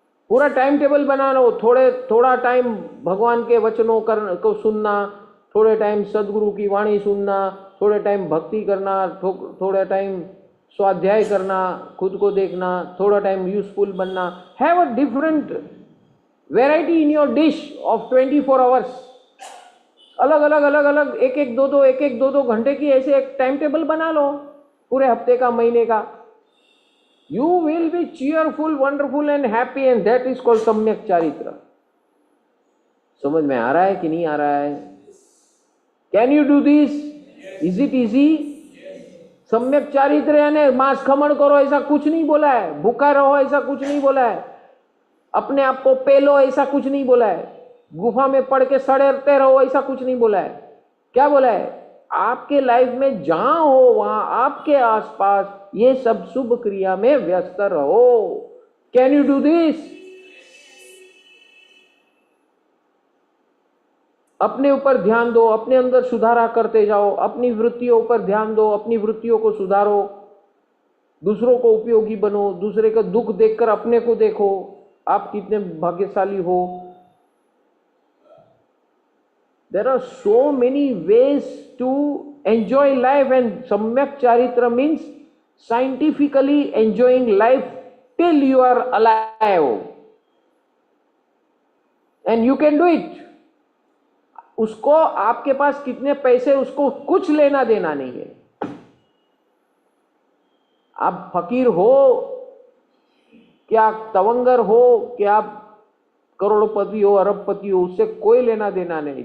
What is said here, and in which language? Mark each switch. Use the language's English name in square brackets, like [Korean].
[Hindi] पूरा time table बना लो। थोड़ा टाइम भगवान के वचनों को सुनना, थोड़े टाइम सदगुरु की वाणी सुनना, थोड़े टाइम भक्ति करना, थोड़ा टाइम स्वाध्याय करना, खुद को देखना, थोड़ा टाइम यूजफुल बनना। [English] Have a different variety in your dish of 24 hours. [Hindi] अलग अलग एक दो घंटे की ऐसे एक टाइम टेबल बना लो, पूरे हफ्ते का, महीने का। [English] You will be cheerful, wonderful and happy, and that is called सम्यक चारित्र। [Hindi] समझ में आ रहा है कि नहीं आ रहा है? [English] Can you do this? Is it easy? [Hindi] सम्यक चारित्र यानी मांस खमण करो ऐसा कुछ नहीं बोला है, भूखा रहो ऐसा कुछ नहीं बोला है, अपने आप को पेलो ऐसा कुछ नहीं बोला है, गुफा में पड़ के सड़ते रहो ऐसा कुछ नहीं बोला है। क्या बोला है? आपके लाइफ में जहां हो वहां आपके आसपास ये सब शुभ क्रिया में व्यस्त रहो। [English] Can you do this? [Hindi] अपने ऊपर ध्यान दो, अपने अंदर सुधारा करते जाओ, अपनी वृत्तियों पर ध्यान दो, अपनी वृत्तियों को सुधारो, दूसरों को उपयोगी बनो, दूसरे का दुख देखकर अपने को देखो, आप कितने भाग्यशाली हो। [English] There are so many ways to enjoy life, and Samyak Charitra means scientifically enjoying life till you are alive, and you can do it. [Hindi] उसको आपके पास कितने पैसे, उसको कुछ लेना देना नहीं है। आप फकीर हो कि आप तवंगर हो कि आप करोड़पति हो, अरबपति हो, उससे कोई लेना देना नहीं।